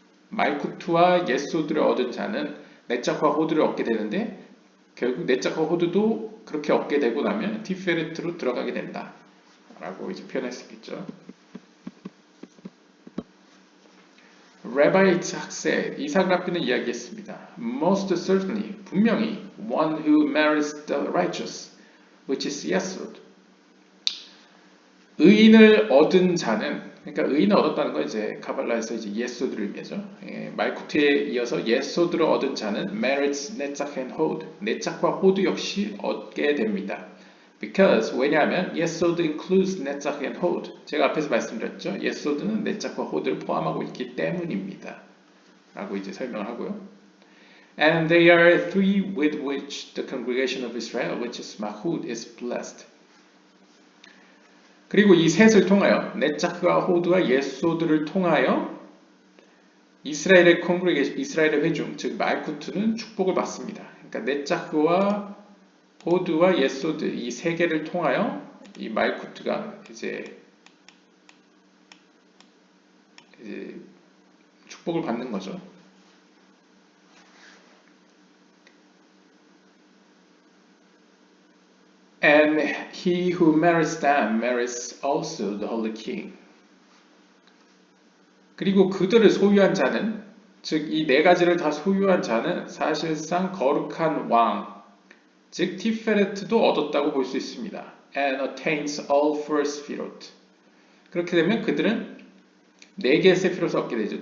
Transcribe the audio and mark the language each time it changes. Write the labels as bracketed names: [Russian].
[Korean] 말쿠트와 예소드를 얻은 자는 넷작과 호두를 얻게 되는데 결국 넷작과 호두도 그렇게 얻게 되고 나면 티페레트로 들어가게 된다 라고 이제 표현할 수 있겠죠. Rabbi 이삭 랍비는 이야기했습니다. [English] Most certainly, [Korean] 분명히 [English] one who marries the righteous, which is Yesod. [Korean] 의인을 얻은 자는 그러니까 의인을 얻었다는 건 이제 카발라에서 이제 예소드를 의미하죠. 말쿠트에 이어서 예소드를 얻은 자는 [English] marries [Korean] 넷작 and hod, 넷작과 호두 역시 얻게 됩니다. [English] Because [Korean] 왜냐하면 [English] 예소드 includes 넷작 and hod. [Korean] 제가 앞에서 말씀드렸죠. 예소드는 넷작과 호드를 포함하고 있기 때문입니다. 라고 이제 설명을 하고요. [English] And they are three with which the congregation of Israel, which is Mahud, is blessed. [Korean] 그리고 이 셋을 통하여 넷작과 호두와 예소드를 통하여 이스라엘의 콩그레게이션, 이스라엘의 회중, 즉 말쿠트는 축복을 받습니다. 그러니까 넷작과 호두와 예소드 이 세 개를 통하여 이 말쿠트가 이제 축복을 받는 거죠. [English] And he who marries them marries also the holy king. [Korean] 그리고 그들을 소유한 자는 즉 이 네 가지를 다 소유한 자는 사실상 거룩한 왕 즉 티페레트도 얻었다고 볼 수 있습니다. [English] And attains all four sephirot. [Korean] 그렇게 되면 그들은 네 개의 세피롯을 얻게 되죠.